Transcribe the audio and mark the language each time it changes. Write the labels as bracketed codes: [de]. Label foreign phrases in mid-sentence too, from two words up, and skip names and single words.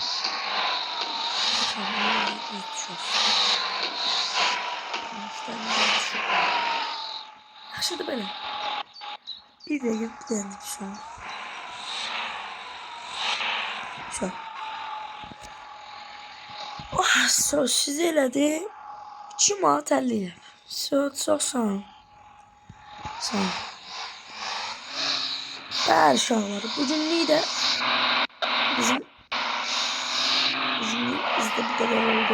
[tr] Şurada böyle. Bir de geldik şu an. Şu. Oh, [az] siz elədi. [tr] 2 manat 50. Çok sağ olun. Sağ olun. [az] Bəli uşaqlar, bugünlük də bizdə bu qədər oldu.